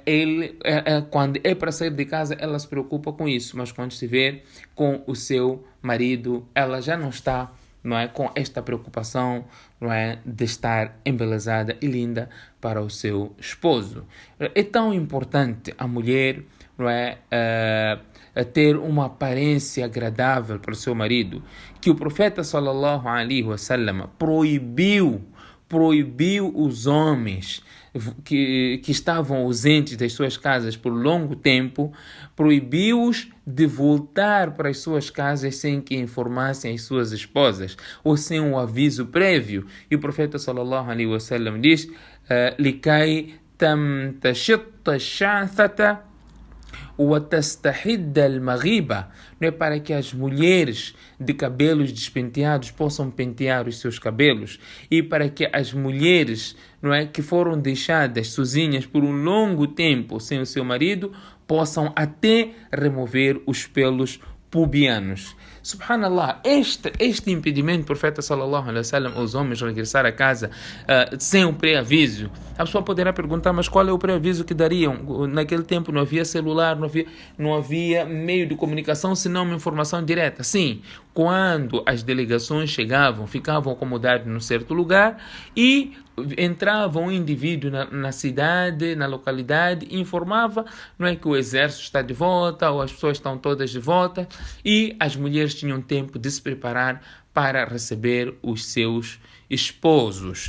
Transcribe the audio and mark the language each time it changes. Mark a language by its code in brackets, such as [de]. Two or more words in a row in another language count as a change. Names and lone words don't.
[pt] Quando é para sair de casa, ela se preocupa com isso, mas quando se vê com o seu marido, ela já não está, não é, com esta preocupação, não é, de estar embelezada e linda para o seu esposo. É tão importante a mulher, não é, a ter uma aparência agradável para o seu marido, que o profeta [ar] صلى الله عليه وسلم [pt] proibiu os homens que estavam ausentes das suas casas por longo tempo, proibiu-os de voltar para as suas casas sem que informassem as suas esposas ou sem um aviso prévio. E o profeta [ar] صلى الله عليه وسلم diz: "لكي تمتشط الشعثة وَتَسْتَحِدَّ الْمَغِيبَ", [pt] não é, para que as mulheres de cabelos despenteados possam pentear os seus cabelos, e para que as mulheres, não é, que foram deixadas sozinhas por um longo tempo sem o seu marido possam até remover os pelos pubianos. Subhanallah, este impedimento do profeta [ar] صلى الله عليه وسلم [pt] aos homens regressar a casa sem um pré-aviso. A pessoa poderá perguntar, mas qual é o pré-aviso que dariam? Naquele tempo não havia celular, não havia meio de comunicação, senão uma informação direta. Sim, quando as delegações chegavam, ficavam acomodadas num certo lugar e entrava um indivíduo na cidade, na localidade, e informava, não é, que o exército está de volta, ou as pessoas estão todas de volta, e as mulheres tinham tempo de se preparar para receber os seus esposos.